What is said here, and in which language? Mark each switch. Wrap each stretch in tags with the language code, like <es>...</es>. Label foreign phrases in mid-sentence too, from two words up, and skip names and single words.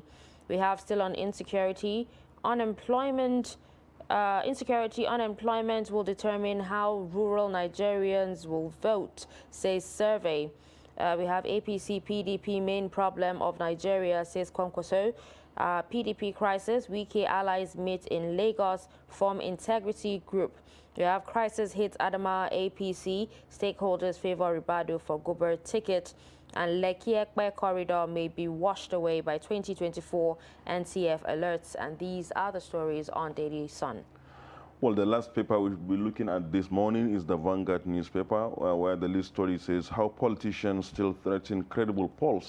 <en>We have still on insecurity, unemployment will determine how rural Nigerians will vote, says survey. We have APC PDP main problem of Nigeria, says Kwankwaso. PDP crisis, Wike allies meet in Lagos, form integrity group. We have crisis hits Adama APC, stakeholders favor Ribadu for Gober ticket. And Lekki-Ekpe corridor may be washed away by 2024, NCF alerts. And these are the stories on Daily Sun. Well, the last paper we'll be looking at this morning is the Vanguard newspaper, where the lead story says how politicians still threaten credible polls.</en>